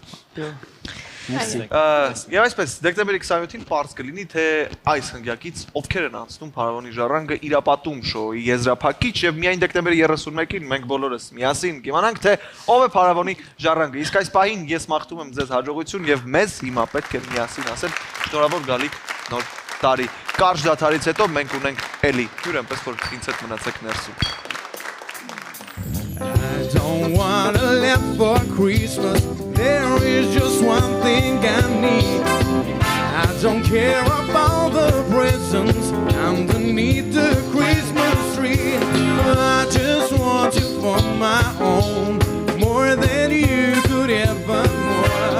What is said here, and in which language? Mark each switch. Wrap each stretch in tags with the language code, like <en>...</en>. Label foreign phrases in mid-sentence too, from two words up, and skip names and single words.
<hy>Եվ այսպես, դեկտեմբերի 27-ին պարզ կլինի, թե այս հնգյակից ովքեր են անցնում Փարավոնի ժառանգը իրապատում շոուի եզրափակիչ եւ միայն դեկտեմբերի 31-ին մենք բոլորս միասին կիմանանք, թե ով է Փարավոնի ժառանգը։ Իսկ այս պահին ես մաղթում եմ ձեզ հաջողություն եւ մեզ հիմա պետք է միասին ասել շնորհավոր գալիք նոր տարի։ Կարճ դադարից հետո մենք ունենք էլի հյուր այնպես որ ինձ հետ մնացեք ներսում։</hy> <en>I don't wanna live for Christmas. There is just one thing I need. I don't care about the presents underneath the Christmas tree. I just want you for my own, more than you could ever more.</en>